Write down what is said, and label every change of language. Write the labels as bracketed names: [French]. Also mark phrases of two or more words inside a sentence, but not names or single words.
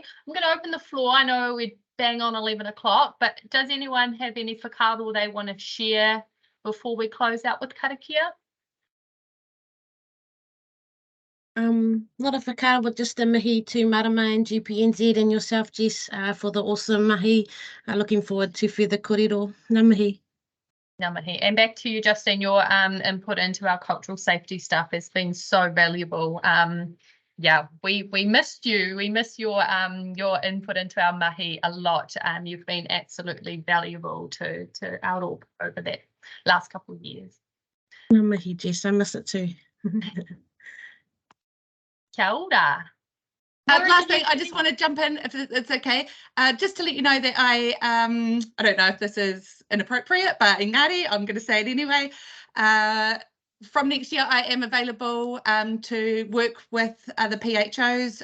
[English] I'm going to open the floor. I know we're bang on 11 o'clock, but does anyone have any whakaaro they want to share before we close out with karakia? Not a whakaaro, but just a mihi to Marama and GPNZ and yourself, Jess, for the awesome mahi. Looking forward to further kōrero. [Māori] Ngā mihi. Ngā mihi. [English] And back to you, Justine, your input into our cultural safety stuff has been so valuable. Yeah, we missed you. We miss your input into our mahi a lot. You've been absolutely valuable to our org over that last couple of years. [Māori] Ngā mihi, [English] Jess. I miss it too. [Māori] Kia ora. [English] Last thing, I just want to jump in, if it's okay, just to let you know that I don't know if this is inappropriate, but engari, I'm going to say it anyway. From next year, I am available to work with other PHOs.